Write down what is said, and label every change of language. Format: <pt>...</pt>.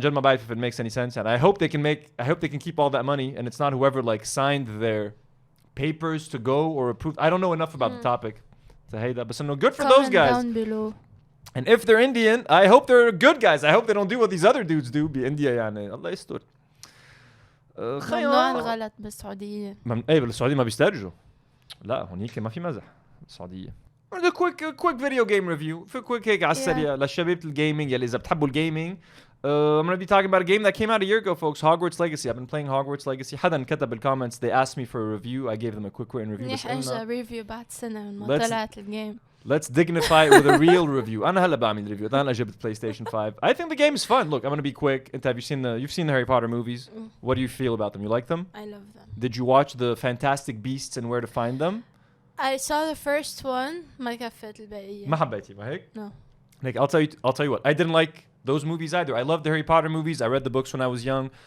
<ar>Jad ma ba'arif</ar> <en>if it makes any sense. And I hope they can keep all that money and it's not whoever like signed their papers to go or approved. I don't know enough about the topic to hate that, but no good for those guys. Down below. And if they're Indian, I hope they're good guys. I hope they don't do what these other dudes do. Be India يعني.</en> <ar>الله يستر. ممنوع الغلط بالسعودية. ايه بالسعودية ما بيسترجوا. لا هونيك ما في مزح السعودية.</ar> <en>A quick video game review.</en> <ar>في quick هيك على السريع للشباب الجيمنج يلي إذا بتحبوا الجيمنج.</ar> <en>I'm going to be talking about a game that came out a year ago, folks. Hogwarts Legacy. I've been playing Hogwarts Legacy.</en> <ar>حدا كتب بالcomments.</ar> <en>They asked me for a review. I gave them a quick written review.</en> <ar>منيح اجى ريفيو بعد سنة من ما طلعت الجيم.</ar> <en>Let's dignify it with a real review.</en> <ar>أنا هلا بعمل review. أنا هلا جبت PlayStation 5.</ar> <en>I think the game is fun. Look, I'm going to be quick. You've seen the Harry Potter movies. What do you feel about them? You like them? I love them. Did you watch the Fantastic Beasts and Where to Find Them? I saw the first one.</en> <ar>ما كفت البقية. ما حبيتي ما هيك؟</ar> <en>No. Like I'll tell you what. I didn't like those movies either. I loved the Harry Potter movies. I read the books when I was young.</en>